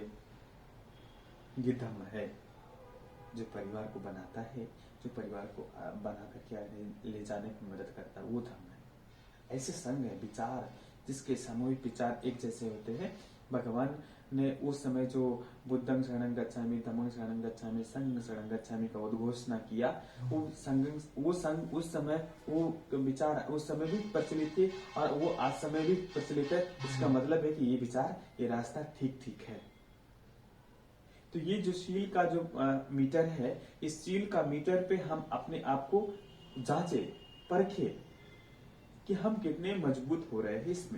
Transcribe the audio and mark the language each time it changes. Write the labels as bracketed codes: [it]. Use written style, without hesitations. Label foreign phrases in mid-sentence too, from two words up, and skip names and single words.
[hi] ये धम्म है जो परिवार को बनाता है, जो परिवार को बना करके आगे ले जाने की मदद करता है, वो धम्म है। ऐसे संग है, विचार जिसके सामूहिक विचार एक जैसे होते हैं। भगवान ने उस समय जो [pi] बुद्धं शरणं गच्छामि, धम्मं शरणं गच्छामि, संघं शरणं गच्छामि [hi] का उद्घोषणा किया, वो संघ उस समय वो विचार उस समय भी प्रचलित थे और वो आज समय भी प्रचलित है। इसका मतलब है कि ये विचार, ये रास्ता ठीक है। तो ये जो शील का जो मीटर है, इस शील का मीटर पे हम अपने आप को जांचे, परखे कि हम कितने मजबूत हो रहे हैं इसमें।